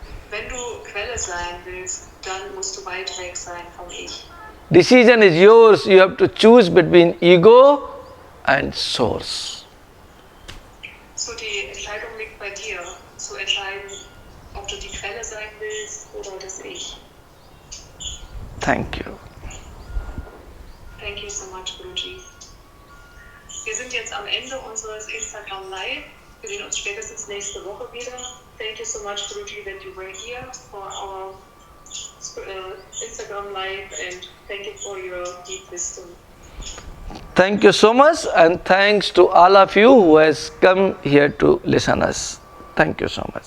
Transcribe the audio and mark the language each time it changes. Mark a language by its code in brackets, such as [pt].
[de] Wenn du Quelle sein willst, dann musst du weit weg sein vom Ich. [en] Decision is yours, you have to choose between ego and source. [de] So die Entscheidung liegt bei dir, zu entscheiden, ob du die Quelle sein willst oder das Ich. [en] Thank you. Thank you so much, Guruji. [de] Wir sind jetzt am Ende unseres Instagram Live. Wir sehen uns spätestens nächste Woche wieder. [en] Thank you so much, Guruji, that you were here for our Instagram Live, and thank you for your deep wisdom. Thank you so much, and thanks to all of you who has come here to listen us. Thank you so much.